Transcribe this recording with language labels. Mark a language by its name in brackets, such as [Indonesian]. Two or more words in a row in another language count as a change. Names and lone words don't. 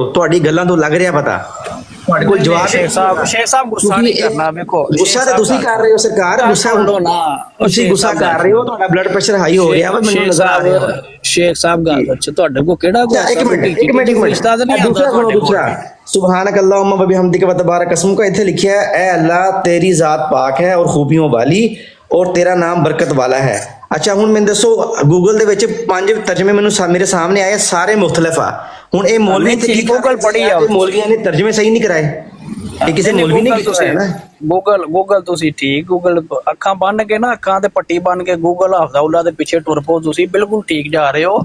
[Punjabi] ਤੁਹਾਡੀ ਗੱਲਾਂ ਤੋਂ ਲੱਗ ਰਿਹਾ ਪਤਾ, ਤੁਹਾਡੇ ਕੋਲ ਜਵਾਬ ਸ਼ੇਖ ਸਾਹਿਬ ਗੁੱਸਾ ਨਹੀਂ ਕਰਨਾ, ਵੇਖੋ ਗੁੱਸਾ ਤਾਂ ਤੁਸੀਂ ਕਰ ਰਹੇ ਹੋ ਸਰਕਾਰ, ਗੁੱਸਾ ਸੁਣੋ ਨਾ, ਤੁਸੀਂ ਗੁੱਸਾ ਕਰ ਰਹੇ ਹੋ, ਤੁਹਾਡਾ [English] blood pressure high [Punjabi] ਹੋ ਰਿਹਾ ਵਾ, ਮੈਨੂੰ ਨਜ਼ਰ ਆ ਰਿਹਾ। ਸ਼ੇਖ ਸਾਹਿਬ ਗੱਲ ਅੱਛਾ ਤੁਹਾਡੇ ਕੋ ਕਿਹੜਾ ਇੱਕ ਮਿੰਟ ਰਿਸ਼ਤਾ ਤਾਂ ਨਹੀਂ ਦੂਸਰਾ ਸੁਣੋ, ਦੂਸਰਾ [Arabic] سبحانك اللهم و بحمدك و تبارك [Urdu] قسم کا اتھے لکھا ہے، اے اللہ تیری ذات پاک ہے اور خوبیوں والی اور تیرا نام برکت والا ہے. [Punjabi] अच्छा ਹੁਣ ਮੈਨੂੰ ਦੱਸੋ ਗੂਗਲ ਦੇ ਵਿੱਚ 5 ਤਰਜਮੇ ਮੈਨੂੰ ਮੇਰੇ ਸਾਹਮਣੇ ਆਏ, ਸਾਰੇ ਮੁਖਤਲਿਫ ਆ। ਹੁਣ ਇਹ ਮੌਲਵੀ ਤੇ ਕੀ ਗੂਗਲ ਪੜ੍ਹੀ ਆ, ਮੌਲਵੀਆਂ ਨੇ ਤਰਜਮੇ ਸਹੀ ਨਹੀਂ ਕਰਾਏ, ਇਹ ਕਿਸੇ ਮੌਲਵੀ ਨੇ ਕੀਤਾ ਹੈ ਨਾ। ਗੂਗਲ ਤੁਸੀਂ ਠੀਕ, ਗੂਗਲ ਅੱਖਾਂ ਬੰਨ ਕੇ ਨਾ, ਅੱਖਾਂ ਤੇ ਪੱਟੀ ਬੰਨ ਕੇ ਗੂਗਲ ਹਫਜ਼ਾਉਲਾ ਦੇ ਪਿੱਛੇ ਟੁਰ ਪਓ, ਤੁਸੀਂ ਬਿਲਕੁਲ ਠੀਕ ਜਾ ਰਹੇ ਹੋ।